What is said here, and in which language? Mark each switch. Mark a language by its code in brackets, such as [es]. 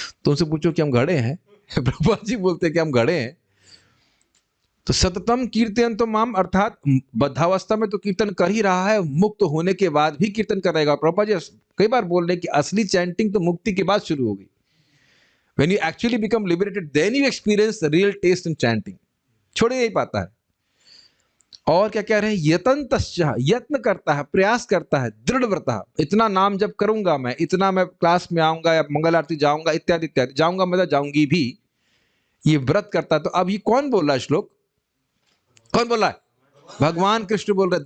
[hi] तो उनसे पूछो कि हम घड़े हैं? प्रभुपाद जी बोलते हैं कि हम घड़े हैं। तो सततम कीर्तन तो माम, अर्थात बद्धावस्था में तो कीर्तन कर ही रहा है, मुक्त होने के बाद भी कीर्तन करेगा। प्रभुपाद जी कई बार बोल रहे हैं कि असली चैंटिंग तो मुक्ति के बाद शुरू होगी। [en] When you actually become liberated, then you experience the real taste in chanting. [hi] छोड़े नहीं पाता है। और क्या कह रहे हैं, यतन्तश्च, यत्न करता है, प्रयास करता है, दृढ़ व्रता, इतना नाम जब करूंगा मैं, इतना मैं क्लास में आऊंगा या मंगल आरती जाऊंगा इत्यादि इत्यादि, जाऊंगा मतलब जाऊंगी भी, ये व्रत करता है। तो अब ये कौन बोल रहा है श्लोक, कौन बोल रहा है? भगवान कृष्ण बोल रहे हैं।